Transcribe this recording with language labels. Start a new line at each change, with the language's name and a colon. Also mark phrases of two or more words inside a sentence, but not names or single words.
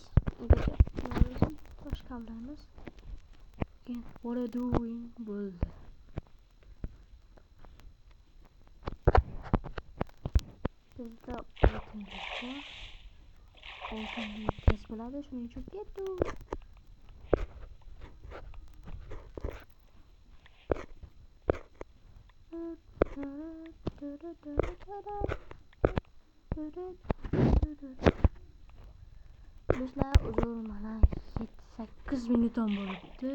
Uzbek: Tosh kavlaymiz.
English: What are doing bo'ldi.
Uzbek: Bizda oltin tez bo'ladi, shuning uchun ketdik. Do'stlar, uzr, mana 7-8 minutam bo'libdi.